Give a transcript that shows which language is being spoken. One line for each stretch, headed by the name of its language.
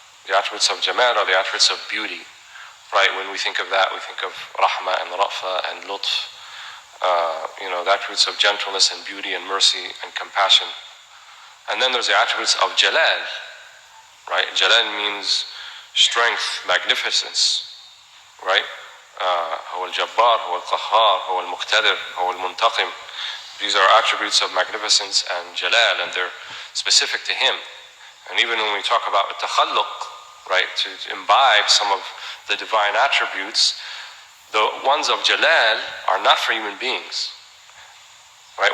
English: The attributes of Jamal are the attributes of beauty, right? When we think of that, we think of Rahma and Rafa and Lutf, the attributes of gentleness and beauty and mercy and compassion. And then there's the attributes of Jalal, right? Jalal means strength, magnificence, right?
Arabic: هو الجبار, هو القهار, هو المقتدر, هو المنتقم.
English: These are attributes of magnificence and jalal, and they're specific to him. And even when we talk about takhalluq, right, to imbibe some of the divine attributes, the ones of jalal are not for human beings. Right?